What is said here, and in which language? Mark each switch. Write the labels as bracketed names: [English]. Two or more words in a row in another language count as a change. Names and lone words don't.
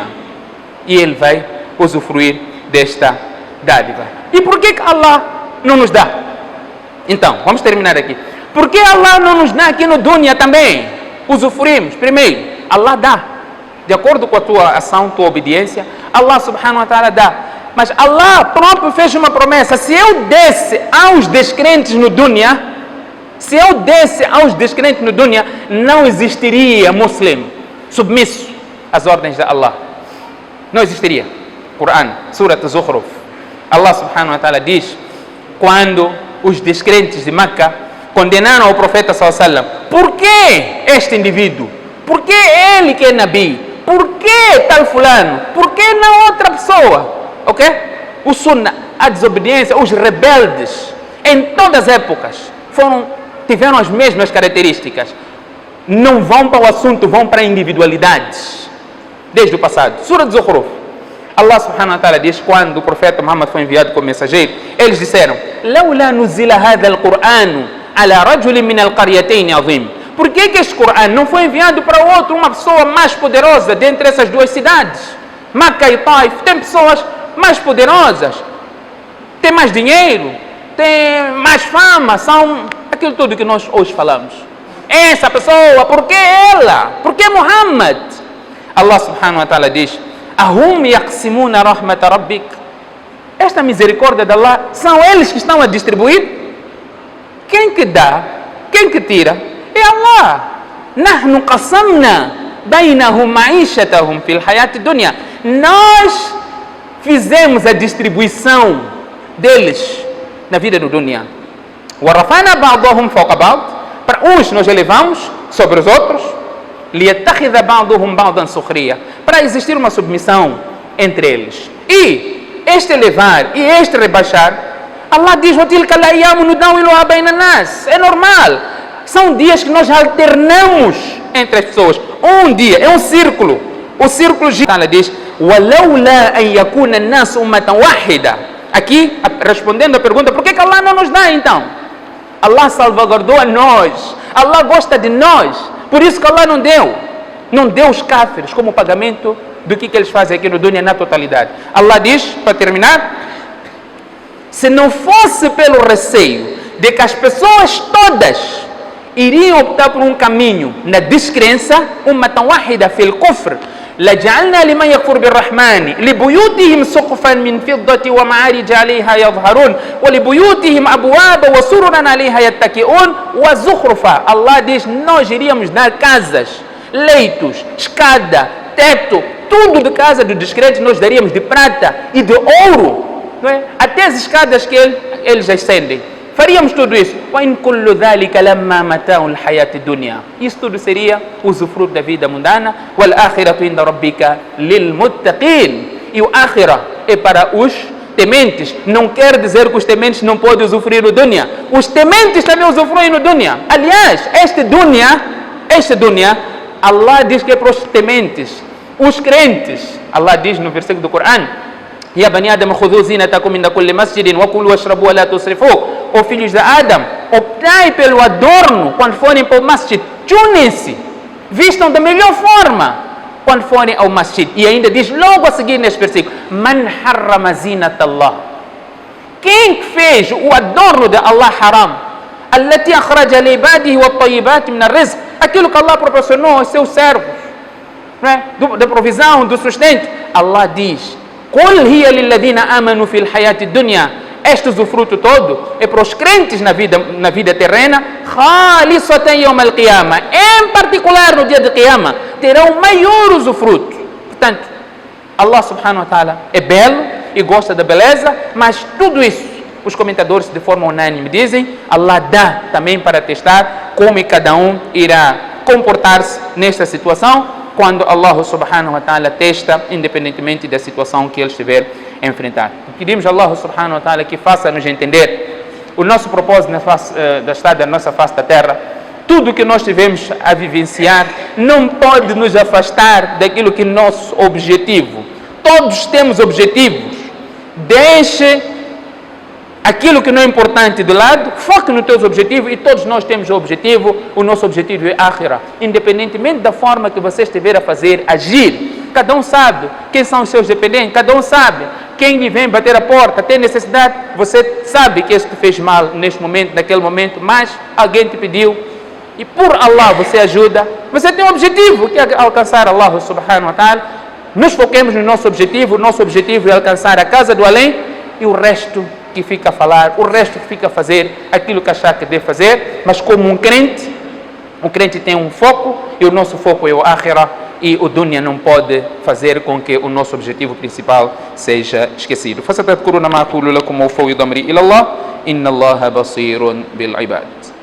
[Portuguese] E ele vai usufruir desta dádiva. E por que Allah não nos dá? Então, vamos terminar aqui. Por que Allah não nos dá aqui no dunya também? Usufruímos. Primeiro, Allah dá. De acordo com a tua ação, tua obediência, [Arabic] الله سبحانه وتعالى dá. [Portuguese] Mas Allah próprio fez uma promessa. Se eu desse aos descrentes no dunya, não existiria muslim submisso às ordens de Allah. Não existiria. Quran, Surat Zukhruf. Allah [Arabic] سبحانه وتعالى [Portuguese] diz, quando os descrentes de Meca condenaram o profeta [Arabic] صلى الله عليه وسلم, [Portuguese] por que este indivíduo? Por que ele que é Nabi? Por que tal fulano? Por que não outra pessoa? Ok? O Sunnah, a desobediência, os rebeldes, em todas as épocas, tiveram as mesmas características. Não vão para o assunto, vão para individualidades. Desde o passado. Surah Zukhruf. Allah [Arabic] سبحانه وتعالى [Portuguese] diz, quando o profeta Muhammad foi enviado como mensageiro, eles disseram, [Arabic] لَوْلَا نُزِّلَ هَذَا الْقُرْآنُ عَلَى رَجُلٍ مِنَ الْقَرْيَتَيْنِ عَظِيمٍ. [Portuguese] Por que este Corão não foi enviado para outro, uma pessoa mais poderosa dentre essas duas cidades? Meca e Taif, tem pessoas mais poderosas, tem mais dinheiro, tem mais fama, são aquilo tudo que nós hoje falamos. Essa pessoa, por que ela? Por que Muhammad? [Arabic] الله سبحانه وتعالى diz, أهم يقسمون رحمة ربك. [Portuguese] Esta misericórdia de Allah, são eles que estão a distribuir? Quem que dá? Quem que tira? É Allah. [Arabic] نحن قسمنا بينهم معيشتهم في الحياة الدنيا. [Portuguese] Nós fizemos a distribuição deles na vida do dunya. [Arabic] ورفعنا بعضهم فوق بعض. [Portuguese] Para uns nós elevamos sobre os outros. [Arabic] لِيَتَّخِذَ بَعْضُهُمْ بَعْضًا سُخْرِيًّا, [Portuguese] para existir uma submissão entre eles. E este elevar e este rebaixar, Allah diz: [Arabic] وَتِلْكَ الْأَيَّامُ نُدَاوِلُهَا بَيْنَ النَّاسِ. [Portuguese] É normal. São dias que nós alternamos entre as pessoas. Um dia, é um círculo. O círculo gira. Ela diz: [Arabic] وَلَوْلَا أَنْ يَكُونَ النَّاسُ أُمَّةً وَاحِدًا. [Portuguese] Aqui, respondendo a pergunta, por que Allah não nos dá então? Allah salvaguardou a nós. Allah gosta de nós. Por isso que Allah não deu. Não deu os cáfiros como pagamento do que eles fazem aqui no dunya na totalidade. Allah diz, para terminar: se não fosse pelo receio de que as pessoas todas iriam optar por um caminho na descrença, [Arabic] أمة واحدة في الكفر, لجعلنا لمن يكفر بالرحمن لبيوتهم سقفا من فضة ومعارج عليها يظهرون ولبيوتهم أبوابا وسررا عليها يتكئون وزخرفا. [Portuguese] Allah diz: nós iríamos dar casas, leitos, escada, teto, tudo de casa do descrente nós daríamos de prata e de ouro, não é? Até as escadas que eles ascendem. Faríamos tudo isso. [Arabic] وَإِنْ كُلُّ ذَلِكَ لَمَّا مَتَاعُ الْحَيَاةِ الدُّنْيَا. [Portuguese] Isso tudo seria usufruto da vida mundana. [Arabic] وَالْآخِرَةُ عِنْدَ رَبِّكَ لِلْمُتَّقِينَ. [Portuguese] E o ákhira é para os tementes. Não quer dizer que os tementes não podem usufruir o dunya. Os tementes também usufruem no dunya. Aliás, este dunya, Allah diz que é para os tementes. Os crentes, Allah diz no versículo do Corão: [Arabic] يا بني آدم خذوا زينتكم عند كل مسجد وكلوا واشربوا ولا تسرفوا. [Portuguese] Ó filhos de Adam, optai pelo adorno quando forem para o masjid. Tunem-se, vistam da melhor forma quando forem ao masjid. E ainda diz logo a seguir neste versículo: [Arabic] من حرم زينة الله. [Portuguese] Quem fez o adorno de Allah haram? [Arabic] التي أخرج لعباده والطيبات من الرزق. [Portuguese] Aquilo que Allah proporcionou aos seus servos, não é? Da provisão, do sustento. Allah diz: [Arabic] قل هي للذين آمنوا في الحياة الدنيا. [Portuguese] Este usufruto todo é para os crentes na vida terrena. [Arabic] خالصة يوم القيامة. [Portuguese] Em particular no dia de Qiyamah terão maior usufruto. Portanto, Allah [Arabic] سبحانه وتعالى [Portuguese] é belo e gosta da beleza, mas tudo isso, os comentadores de forma unânime dizem, Allah dá também para testar como cada um irá comportar-se nesta situação, quando Allah [Arabic] سبحانه وتعالى [Portuguese] testa, independentemente da situação que ele estiver a enfrentar. Pedimos a Allah [Arabic] سبحانه وتعالى [Portuguese] que faça-nos entender o nosso propósito da estada da nossa face da terra. Tudo que nós tivemos a vivenciar não pode nos afastar daquilo que é nosso objetivo. Todos temos objetivos. Deixe aquilo que não é importante de lado, foque nos teus objetivos, e todos nós temos o objetivo. O nosso objetivo é Akhira. Independentemente da forma que você estiver a fazer, agir, cada um sabe quem são os seus dependentes, cada um sabe quem lhe vem bater a porta, tem necessidade. Você sabe que isso te fez mal neste momento, naquele momento, mas alguém te pediu e por Allah você ajuda. Você tem um objetivo que é alcançar Allah [Arabic] سبحانه وتعالى. [Portuguese] Nos foquemos no nosso objetivo. O nosso objetivo é alcançar a casa do além, e o resto que fica a falar, o resto que fica a fazer aquilo que achar que deve fazer. Mas como um crente, o crente tem um foco, e o nosso foco é o Akhira, e o dunya não pode fazer com que o nosso objetivo principal seja esquecido. [Arabic] فستذكرون ما أقول لكم وأفوض أمري إلى الله إن الله بصير بالعباد.